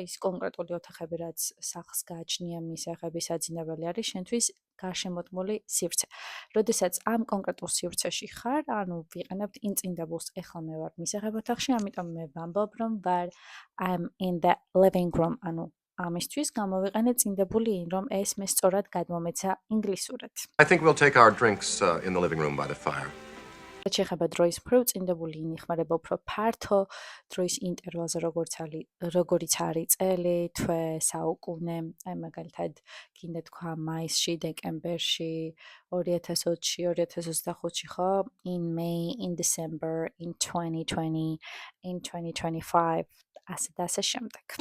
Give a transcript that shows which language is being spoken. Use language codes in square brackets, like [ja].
[ka] ის კონკრეტული ოთახები, რაც სახლს გააჩნია მისაღები საძინებელი არის შენთვის გარშემოდგმული სივრცე. როდესაც ამ კონკრეტულ სივრცეში ხარ, ანუ ვიყენებთ in წინდებულს, ეხლა მე ვარ მისაღებ ოთახში, ამიტომ მე ვამბობ, რომ ვარ [en] I'm in the living room, [ka] ანუ ამისთვის გამოვიყენე წინდებული in, რომ ეს მე სწორად გადმომეცა ინგლისურად. [en] I think we'll take our drinks in the living room by the fire. [ka] შეეხება დროის მხრივ წინდებული in იხმარება უფრო ფართო დროის ინტერვალზე, როგორიც არის წელი, თვე, საუკუნე, აი მაგალითად გინდა თქვა მაისში, დეკემბერში, 2020-ში, 2025-ში ხო, [en] in May, in December, in 2020, in 2025, [ka] ასე და ასე შემდეგ.